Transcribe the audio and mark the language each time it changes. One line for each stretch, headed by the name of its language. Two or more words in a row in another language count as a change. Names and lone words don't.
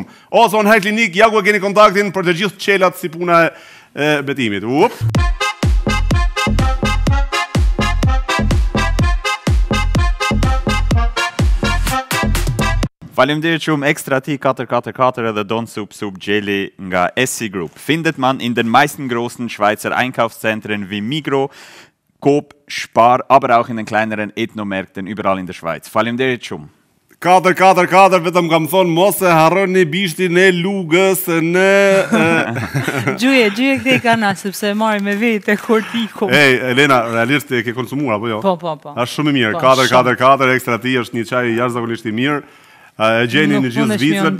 Albanian: Ozon Hair Clinic, ja ku e keni kontaktin për të gjithë qelat si puna e betimit. Faleminderit shumë Extra Tea 444 edhe Don Soup Jelly nga SC Group.
German: Findet man in den meisten großen Schweizer Einkaufszentren wie Migros, Coop, Spar, aber auch in den kleineren Ethnomärkten überall in der Schweiz.
Albanian: Faleminderit shumë. 444 vetëm kam thonë mos e harroni bishtin e lugës në Gjuje këtej kana sepse marri me vete kur ti kom. Elena, realisht e ke konsumuar apo jo? Po. Është shumë i mirë. 444 Extra Tea është një çaj jashtëzakonisht i mirë. E gjeni në gjithë Zvicrën.